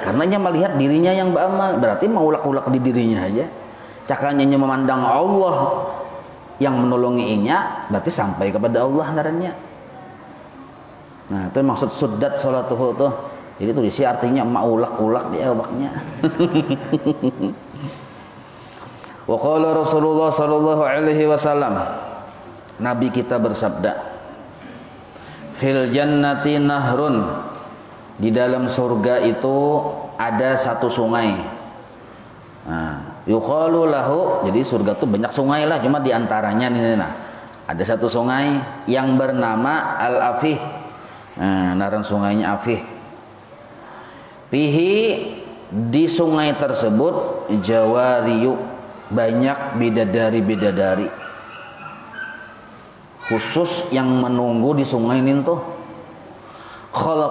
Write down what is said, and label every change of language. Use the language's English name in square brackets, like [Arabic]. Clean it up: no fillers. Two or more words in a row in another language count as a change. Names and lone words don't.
[Banjar] Karenanya melihat dirinya yang beramal, berarti mau ulak-ulak di dirinya aja. Cakanya memandang Allah yang menolonginya, berarti sampai kepada Allah narannya. Nah, itu maksud [Arabic] suddat salatuhu [Banjar] tuh. Jadi itu isi artinya mau ulak-ulak di awaknya. [Arabic] Wa qala Rasulullah sallallahu alaihi wasallam, [Banjar] Nabi kita bersabda, [Arabic] fil jannati nahrun, [Banjar] di dalam surga itu ada satu sungai. Nah, [Arabic] yuqalu lahu, [Banjar] jadi surga itu banyak sungai lah, cuma diantaranya nih, nah, ada satu sungai yang bernama Al-Afih. Nah, naran sungainya Afih. Pihi, di sungai tersebut jawariyu, banyak bidadari-bidadari khusus yang menunggu di sungai ini tuh.